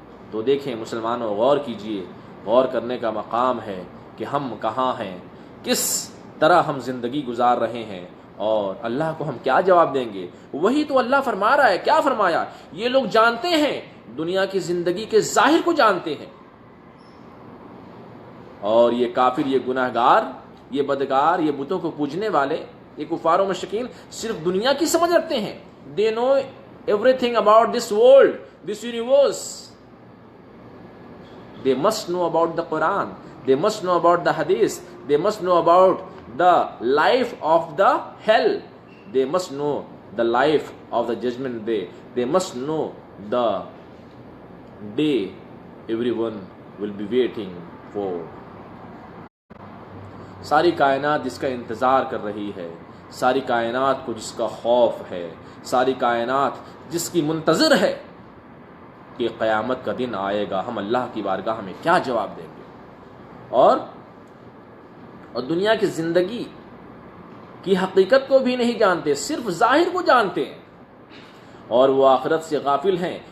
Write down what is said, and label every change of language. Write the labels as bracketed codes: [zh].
[ur] تو دیکھیں مسلمانوں، غور کیجئے، غور کرنے کا مقام ہے کہ ہم کہاں ہیں، کس طرح ہم زندگی گزار رہے ہیں اور اللہ کو ہم کیا جواب دیں گے۔ وہی تو اللہ فرما رہا ہے، کیا فرمایا؟ یہ لوگ جانتے ہیں، دنیا کی زندگی کے ظاہر کو جانتے ہیں، اور یہ کافر، یہ گناہگار، یہ بدکار، یہ بتوں کو پوجنے والے یہ کفار و مشرکین صرف دنیا کی سمجھ رکھتے ہیں. [en] They know everything about this world, this universe. They must know about the Quran. They must know about the Hadith. They must know about the life of the hell. They must know the life of the judgment day. They must know the day everyone will be waiting for. [ur] ساری کائنات جس کا انتظار کر رہی ہے، ساری کائنات کو جس کا خوف ہے، ساری کائنات جس کی منتظر ہے کہ قیامت کا دن آئے گا، ہم اللہ کی بارگاہ میں کیا جواب دیں گے. اور دنیا کی زندگی کی حقیقت کو بھی نہیں جانتے، صرف ظاہر کو جانتے ہیں، اور وہ آخرت سے غافل ہیں.